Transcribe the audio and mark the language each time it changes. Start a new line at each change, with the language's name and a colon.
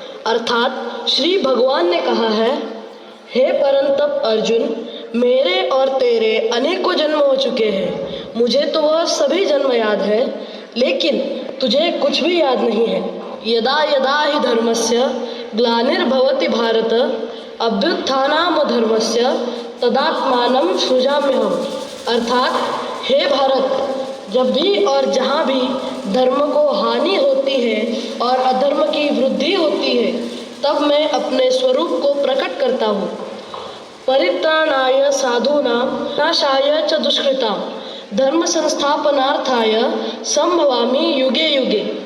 Hindi: अर्थात श्री भगवान ने कहा है, हे परंतप अर्जुन, मेरे और तेरे अनेकों जन्म हो चुके हैं. मुझे तो वह सभी जन्म याद है, लेकिन तुझे कुछ भी याद नहीं है.
Sanskrit: यदा यदा हि धर्मस्य ग्लानिर्भवति भारत अभ्युत्थानम् धर्मस्य तदात्मानं सृजाम्यहम्.
Hindi: अर्थात हे भारत, जब भी और जहाँ भी धर्म को हानि होती है और अधर्म की वृद्धि होती है, तब मैं अपने स्वरूप को प्रकट करता हूँ.
Sanskrit: परित्राणाय साधूनां नाशाय च दुष्कृतां धर्म संस्थापनार्थाय संभवामि युगे युगे.